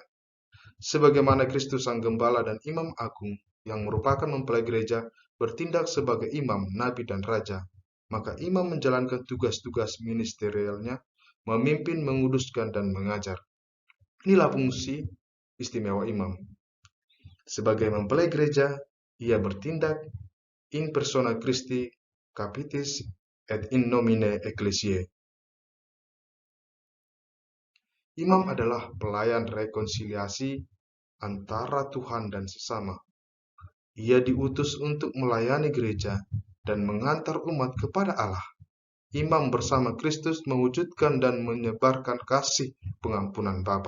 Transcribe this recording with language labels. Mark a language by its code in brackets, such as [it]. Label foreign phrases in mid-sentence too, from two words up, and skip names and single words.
[id] Sebagaimana Kristus sang gembala dan imam agung yang merupakan mempelai gereja bertindak sebagai imam, nabi, dan raja, maka imam menjalankan tugas-tugas ministerialnya, memimpin, menguduskan, dan mengajar. Inilah fungsi istimewa imam. Sebagai mempelai gereja, ia bertindak [la] in persona Christi capitis et in nomine ecclesiae. [id] Imam adalah pelayan rekonsiliasi antara Tuhan dan sesama. Ia diutus untuk melayani gereja dan mengantar umat kepada Allah. Imam bersama Kristus mewujudkan dan menyebarkan kasih pengampunan Bapa.